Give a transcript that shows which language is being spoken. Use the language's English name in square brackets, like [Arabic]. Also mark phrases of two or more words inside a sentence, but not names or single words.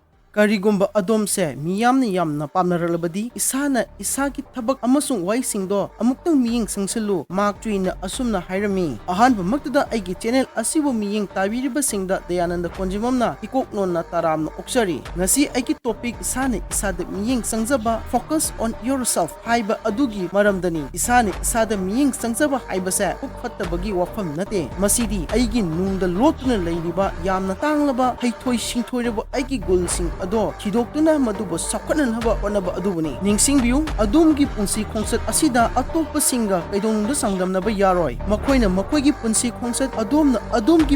[Manipuri] Karigumba adomse miyamni yamna pamnaralabadi isana isagi thabak amasung waisingdo amuktang miying sangsalu maktuina asumna hairami ahanba maktada aigi channel asibu miying tabiriba singda Dayananda Konjimamna ikoknonna taramna oksari ngasi aigi topic isana isada miying sangjaba [English] focus on yourself [Manipuri] haiba adugi maramdani isana isada miying sangjaba haibase ukfattabagi wafam nate masidi aigi nungda lotuna leiriba yamna tanglaba haithoi singthoiraba aigi gulsing ado thidokuna madubo sakhananaba onaba adubuni ningsingbiu adumgi punsi khongset asida atoppa singa kaidongda sangdamnaba yaroi makoina makoigi punsi khongset adumgi